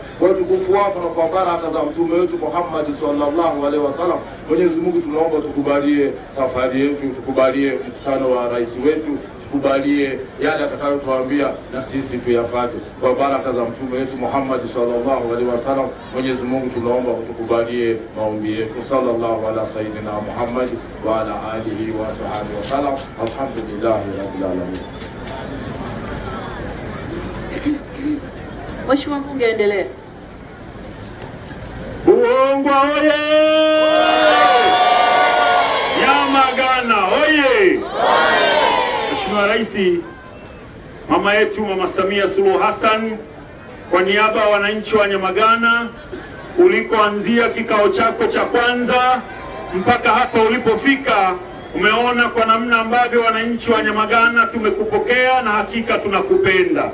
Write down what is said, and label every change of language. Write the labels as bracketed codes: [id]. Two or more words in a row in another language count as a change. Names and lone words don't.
[sw] Kwa utukufu wako na kwa baraka za mtume wetu Muhammad [ar] صلى الله عليه وسلم, [sw] Mwenyezi Mungu tunaomba tukubalie safari yetu, tukubalie mkutano wa rais wetu, tukubalie yale atakayotuambia na sisi tuyafuate. Kwa baraka za mtume wetu Muhammad [ar] صلى الله عليه وسلم, [sw] Mwenyezi Mungu tunaomba utukubalie maombi yetu. [ar] صلى الله على سيدنا محمد وعلى آله وصحبه وسلم. الحمد لله رب العالمين. [sw] Mheshimiwa mbunge endelea. Buhongwa oye! Nyamagana oye! Mheshimiwa Rais, mama yetu Mama Samia Suluhu Hassan, kwa niaba ya wananchi wa Nyamagana, ulikoanzia kikao chako cha kwanza mpaka hapa ulipofika, umeona kwa namna ambavyo wananchi wa Nyamagana tumekupokea na hakika tunakupenda.